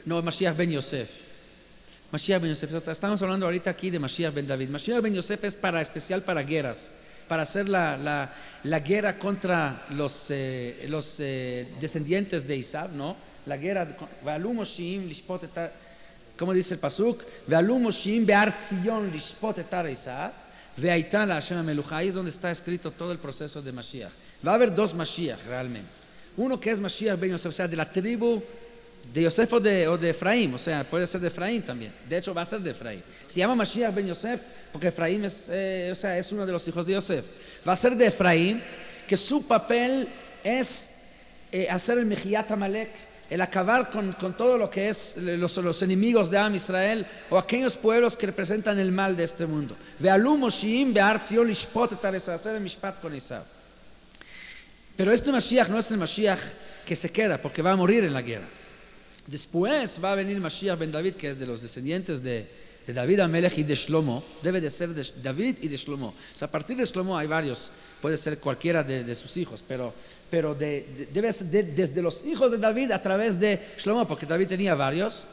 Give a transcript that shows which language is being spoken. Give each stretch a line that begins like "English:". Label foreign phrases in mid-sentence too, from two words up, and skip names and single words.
Spanish: No, Mashiach Ben Yosef. Mashiach Ben Yosef. Estamos hablando ahorita aquí de Mashiach Ben David. Mashiach Ben Yosef es especial para guerras, para hacer la guerra contra los descendientes de Isab, ¿no? La guerra,
Hebrew: ועלו מושעים לשפוט את,
Spanish: como dice el pasuk,
Hebrew: ועלו מושעים בהר ציון לשפוט את עשו והיתה לה׳ המלוכה.
Spanish: Ahí es donde está escrito todo el proceso de Mashiach. Va a haber dos Mashiach realmente. Uno que es Mashiach Ben Yosef, o sea, de la tribu de Yosef o de Efraín, o sea, puede ser de Efraín también. De hecho, va a ser de Efraín. Se llama Mashiach Ben Yosef porque Efraín es uno de los hijos de Yosef. Va a ser de Efraín, que su papel es hacer el
Hebrew: מחיית עמלק,
Spanish: el acabar con todo lo que es los enemigos de
Hebrew: עם ישראל
Spanish: o aquellos pueblos que representan el mal de este mundo.
Hebrew: ועלו מושעים בהר ציון לשפוט את עשו,
Spanish: hacer el Mishpat con Esav. Pero este Mashiach no es el Mashiach que se queda, porque va a morir en la guerra. Después va a venir Mashiach ben David, que es de los descendientes de David Amelech y de Shlomo. Debe de ser de David y de Shlomo. O sea, a partir de Shlomo hay varios, puede ser cualquiera de sus hijos, pero debe ser desde los hijos de David a través de Shlomo, porque David tenía varios.